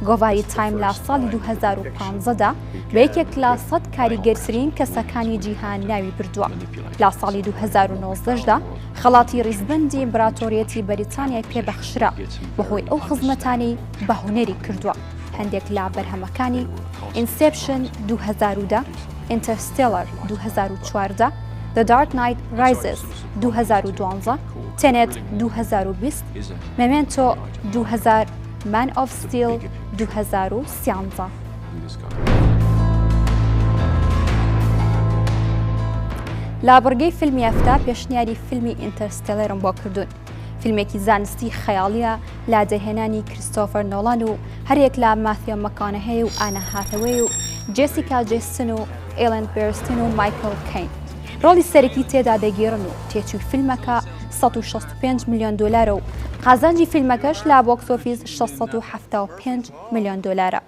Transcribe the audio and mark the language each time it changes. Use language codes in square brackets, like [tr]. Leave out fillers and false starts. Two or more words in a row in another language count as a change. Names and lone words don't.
[ckb] گۆڤاری تایم لە ساڵی 2015دا بە یەکێک لە 100 کاریگەرترین کەسەکانی جیهان ناوی بردووە. لە ساڵی 2019دا خەڵاتی ڕیزبەندی ئیمپراتۆریەتی بەریتانیای پێبەخشرا بەهۆی ئەو خزمەتانی بە هونەری کردووە. هەندێک لە بەرهەمەکانی ئینسێپشن 2010، ئینتەرستێلەر 2014، The Dark Knight Rises 2012، تێنێت 2020، مێمێنتۆ 2000، Man of Steel 2013. لە بڕگەی فیلمی ئەفتا پێشنیاری فیلمی ئینتەرستێلەرم بۆ کردوون. فیلمێکی زانستی خەیاڵیە لا دەهێنانی کریستۆفەر نۆڵان و هەرێک لە ماثیۆ مەکۆنەهەی و ئانە هاثەوەی و جێسیکا جێستن و ئێلەن بێرستن و مایکل کەین ڕۆڵی سەرەکی تێدا دەگێڕن و تێچووی فیلمەکە 165 میلیۆن دلار و قازانجی فیلمەکەش لە بۆکس ئۆفیس 675 میلیۆن دلارە.